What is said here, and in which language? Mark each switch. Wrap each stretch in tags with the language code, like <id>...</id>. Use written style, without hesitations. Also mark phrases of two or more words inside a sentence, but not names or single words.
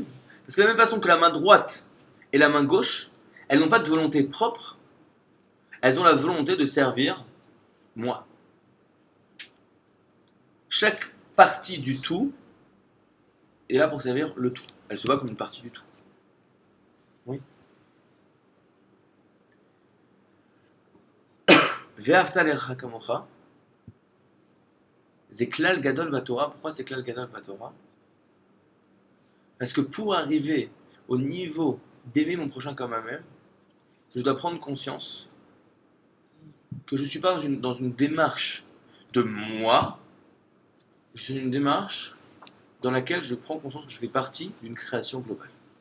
<fr>Parce que de la même façon que la main droite et la main gauche, elles n'ont pas de volonté propre, elles ont la volonté de servir moi. Chaque partie du tout est là pour servir le tout. Elle se voit comme une partie du tout. Oui.</fr> <he>ואהבת לך כמוך, c'est כלל גדול בתורה.</he> <fr>Pourquoi c'est</fr> <he>כלל גדול בתורה?</he> <fr>Parce que pour arriver au niveau d'aimer mon prochain comme moi-même, je dois prendre conscience que je ne suis pas dans une démarche de moi, je suis dans une démarche dans laquelle je prends conscience que je fais partie d'une création globale.</fr>